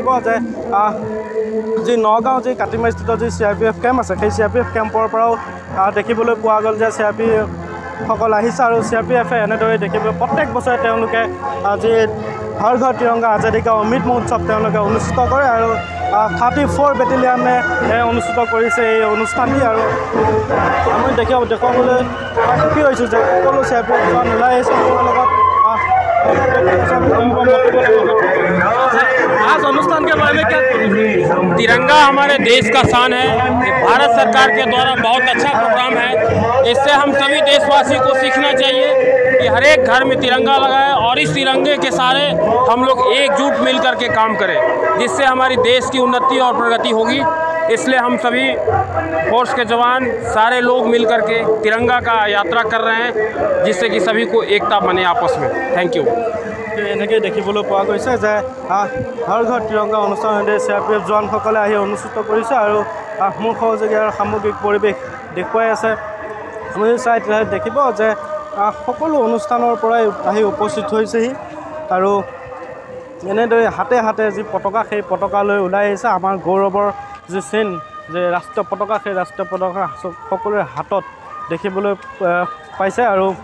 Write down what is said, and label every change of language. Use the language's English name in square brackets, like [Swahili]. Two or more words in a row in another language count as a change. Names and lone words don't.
[Assamese] যে যি নগাঁও যি কাটিমাৰীস্থিত যি CRPF কেম্প আছে সেই CRPF কেম্পৰ পৰাও দেখিবলৈ পোৱা গ'ল যে CRPF সকল আহিছে আৰু CRPF এনেদৰে দেখিবলৈ প্ৰত্যেক বছৰে তেওঁলোকে আজি হৰ ঘৰ তিৰংগা আজাদী কা অমৃত মহোৎসৱ তেওঁলোকে অনুষ্ঠিত কৰে আৰু 34 বেটেলিয়ানে অনুষ্ঠিত কৰিছে এই অনুষ্ঠানটি আৰু আমি দেখুৱাবলৈ সুখী হৈছোঁ যে সকলো CRPF জোৱান ওলাই আহিছে আমাৰ লগত [Hindi] आज अनुष्ठान के बारे में क्या? तिरंगा हमारे देश का शान है। ये भारत सरकार के द्वारा बहुत अच्छा प्रोग्राम है। इससे हम सभी देशवासी को सीखना चाहिए कि हर एक घर में तिरंगा लगाए और इस तिरंगे के सहारे हम लोग एकजुट मिल कर के काम करें, जिससे हमारी देश की उन्नति और प्रगति होगी। इसलिए हम सभी फोर्स के जवान सारे लोग मिल कर के तिरंगा का यात्रा कर रहे हैं, जिससे कि सभी को एकता बने आपस में। [English] thank you. [Assamese] এনেকৈ দেখিবলৈ পোৱা গৈছে যে হৰ ঘৰ তিৰংগা অনুষ্ঠানতে CRPF জোৱানসকলে আহি অনুষ্ঠিত কৰিছে আৰু মূল সহযোগী আৰু সামগ্ৰিক পৰিৱেশ দেখুৱাই আছে আপুনি চাই তেতিয়াহ'লে দেখিব যে সকলো অনুষ্ঠানৰ পৰাই আহি উপস্থিত হৈছেহি আৰু এনেদৰে হাতে হাতে যি পতাকা সেই পতাকা লৈ ওলাই আহিছে আমাৰ গৌৰৱৰ যি চিন যে ৰাষ্ট্ৰীয় পতাকা সেই ৰাষ্ট্ৰীয় পতাকা সকলোৰে হাতত দেখিবলৈ পাইছে আৰু